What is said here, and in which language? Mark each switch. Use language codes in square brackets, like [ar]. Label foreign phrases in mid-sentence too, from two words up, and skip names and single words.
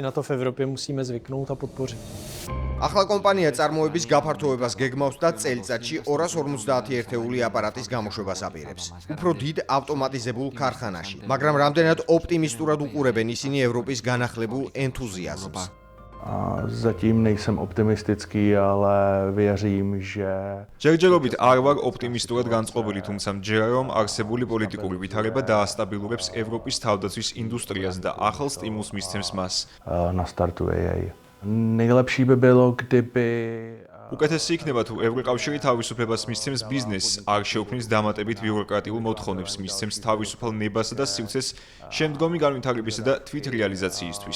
[ka] ახლა კომპანია წარმოების გაფართოებას გეგმავს და წელიწადში 250 ერთეული აპარატის გამოშვებას აპირებს. უფრო დიდ ავტომატიზებულ ქარხანაში, მაგრამ რამდენად ოპტიმისტურად უყურებენ ისინი ევროპის განახლებულ ენთუზიაზმს. [cs] Zatím nejsem optimistický, ale věřím, že [ka] ჯერჯერობით არ ვარ ოპტიმისტურად განწყობილი, თუმცა მჯერა რომ არსებული პოლიტიკური ვითარება დაასტაბილურებს ევროპის თავდაცვის ინდუსტრიას და ახალ სტიმულს მისცემს მას. [cs] nastartuje jej. Nejlepší by bylo, kdyby [ka] უკეთესი იქნება თუ ევროკავშირი თავისუფლებას მისცემს ბიზნესს, არ შეუქმნის დამატებით ბიუროკრატიულ მოთხოვნებს, მისცემს თავისუფალ ნებასა და სივრცეს შემდგომი განვითარებისა და თვითრეალიზაციისთვის.